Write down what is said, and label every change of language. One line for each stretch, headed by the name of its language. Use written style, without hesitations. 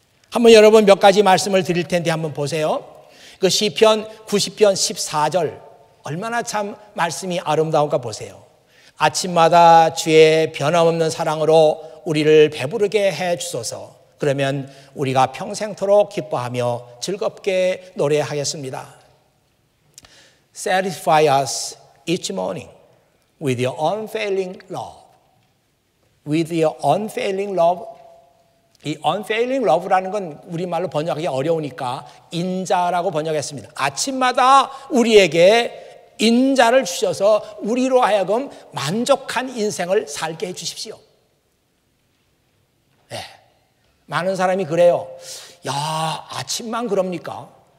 Korean: 한번 여러분 몇 가지 말씀을 드릴 텐데 한번 보세요. 그 시편 90편 14절 얼마나 참 말씀이 아름다운가 보세요. 아침마다 주의 변함없는 사랑으로 우리를 배부르게 해 주소서. 그러면 우리가 평생토록 기뻐하며 즐겁게 노래하겠습니다.
English: Satisfy us each morning with your unfailing love. With your unfailing love.
Korean: 이 unfailing love라는 건 우리말로 번역하기 어려우니까 인자라고 번역했습니다. 아침마다 우리에게 인자를 주셔서 우리로 하여금 만족한 인생을 살게 해 주십시오. 네. 많은 사람이 그래요. 아침만 그럽니까?